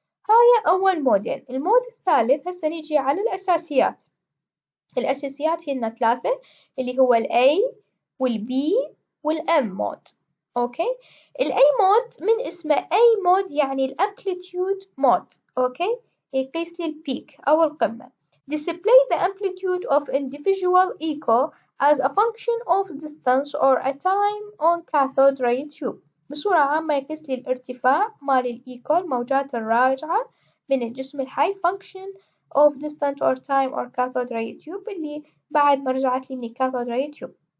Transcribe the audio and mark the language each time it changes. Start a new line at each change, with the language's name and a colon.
Arabic: هاي أول مودين. المود الثالث هسه نيجي على الأساسيات. الأساسيات هن 3 اللي هو ال A وال B وال M مود. أوكي، ال A مود من اسمه A مود يعني الأمبليتيود مود. أوكي، يقيس لي البيك أو القمة.
English: Display the amplitude of individual echo as a function of distance or a time on cathode ray tube.
Arabic: بصورة عامة يقيس لي الارتفاع مال الإيكو الموجات الراجعة من الجسم الحي
English: function of distance or time or cathode ray tube
Arabic: اللي بعد ما رجعت لي من cathode ray tube.